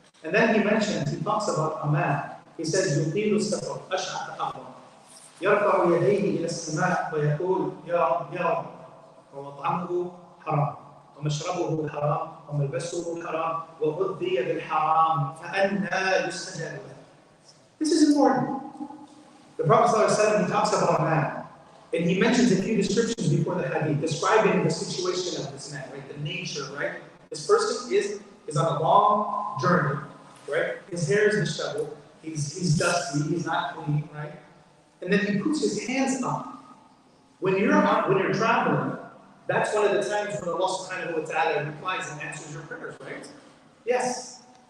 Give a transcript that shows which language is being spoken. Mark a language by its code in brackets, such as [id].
[en] And then he talks about a man. He says, [ar] يطيل السفر أشعث أغبر يرفع يديه إلى السماء ويقول يا رب يا رب ومطعمه حرام ومشربه حرام وملبسه حرام وغذي بالحرام فأنى يستجاب له. [en] This is important. The Prophet ﷺ, he talks about a man And he mentions a few descriptions before the hadith, describing the situation of this man, right? The nature, right? This person is on a long journey, right? His hair is disheveled, he's dusty, he's not clean, right? And then he puts his hands up. When you're traveling, that's one of the times when Allah subhanahu wa ta'ala replies and answers your prayers, right? Yes.